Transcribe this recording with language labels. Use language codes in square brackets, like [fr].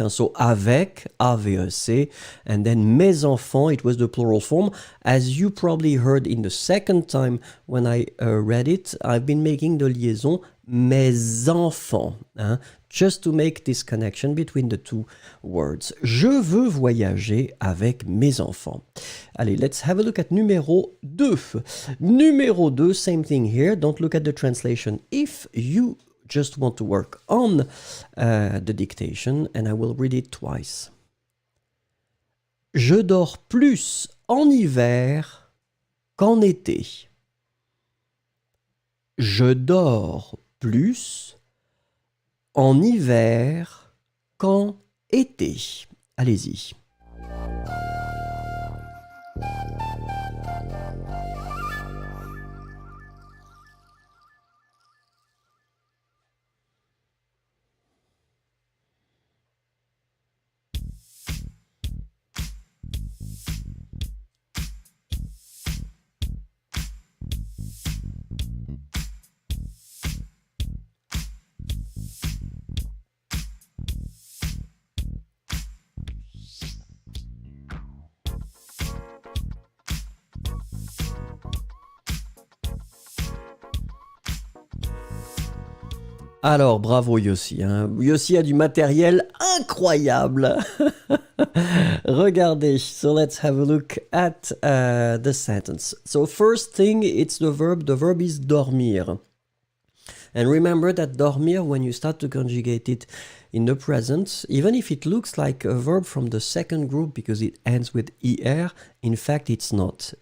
[en] And so, avec, A-V-E-C, and then [fr] mes enfants, [en] it was the plural form. As you probably heard in the second time when I read it, I've been making the liaison [fr] mes enfants, [en] hein, just to make this connection between the two words. [fr] Je veux voyager avec mes enfants. [en] Allez, let's have a look at numéro 2. Numéro 2, same thing here. Don't look at the translation if you just want to work on the dictation, and I will read it twice. [fr] Je dors plus en hiver qu'en été. Je dors plus en hiver qu'en été. Allez-y. Alors, bravo Yossi. Hein. Yossi a du matériel incroyable. Regardez. [en] So let's have a look at the sentence. So first thing, it's the verb. The verb is dormir. And remember that dormir, when you start to conjugate it in the present, even if it looks like a verb from the second group because it ends with er, in fact it's not.